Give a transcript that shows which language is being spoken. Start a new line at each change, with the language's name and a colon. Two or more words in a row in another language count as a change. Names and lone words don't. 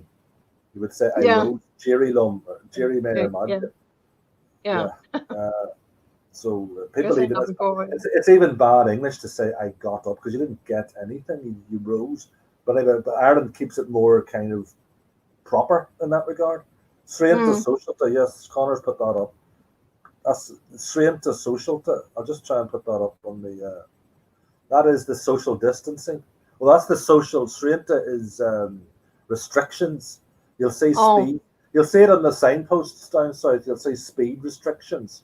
English: You would say "I rose." Jerry Lum, Jerry Mayer. Yeah. So I guess people I even know before. it's even bad English to say I got up because you didn't get anything. You rose, but Ireland keeps it more kind of proper in that regard.
Irish: Srianta Mm. socialta,
English: yes, Connor's put that up. That's
Irish: Srianta socialta.
English: I'll just try and put that up on the. That is the social distancing. Well, that's the social. Srianta is restrictions. You'll see Oh, speed. You'll see it on the signposts down south. You'll see speed restrictions.